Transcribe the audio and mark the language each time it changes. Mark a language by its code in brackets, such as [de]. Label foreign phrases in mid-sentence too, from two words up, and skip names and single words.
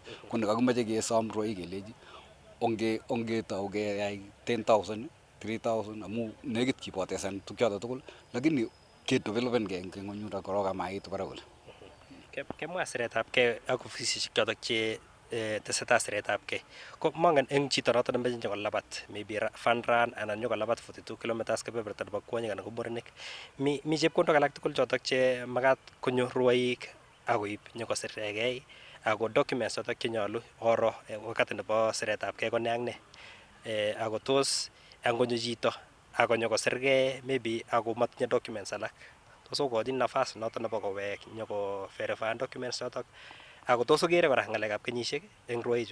[kln] Ko nekakimoche kesom rwai kelechi ongetou keyai 10,000, 3,000 amu nekit kipotesan tukchoto tugul, lakini kedevelopenkei eng ng'onyundo korok amaitu barak kole. Kemwa siretabgei ak ofisisiek chotok che tesetai siretabgei. Ko mangen eng chito noto nemeche nyokolabat maybe [en] fun run [kln] anan nyokolabat 42 kilometers kebeberta nebo kwonyik anan ko murenik. Mi chepkondok alak tugul chotok che makat konyo rwoik akoib nyokosiregei ako documents chotok chenyolu oro wakati nebo siretabgei ko ne ak ne. Ako tos angonyo chito akonyokosirgei maybe ako matinye documents alak, tos okochin nafas noto nebo kowek nyoko verify documents chotok, ako tos okere kora ng'alekab kenyisiek eng rwoichu?